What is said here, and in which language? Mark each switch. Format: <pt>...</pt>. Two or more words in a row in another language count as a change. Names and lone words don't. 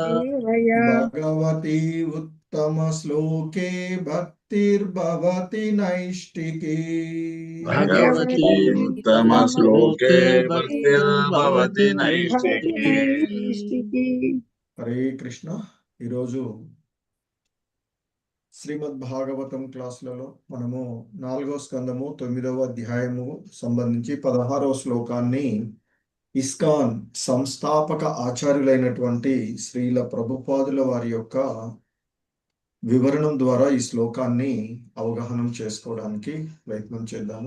<sa>भगवती उत्तमश्लोके भक्तिर्भवति नैष्टिकी। भगवती उत्तमश्लोके भक्तिर्भवति नैष्टिकी।</sa> <te>హరే కృష్ణ. ఈరోజు శ్రీమద్ భాగవతం క్లాసులలో మనము 4వ స్కందము 9వ అధ్యాయము సంబంధించి 16వ శ్లోకాన్ని ఇస్కాన్ సంస్థాపక ఆచార్యులైనటువంటి శ్రీల ప్రభుపాదుల వారి యొక్క వివరణం ద్వారా ఈ శ్లోకాన్ని అవగాహనం చేసుకోవడానికి ప్రయత్నం చేద్దాము.</te>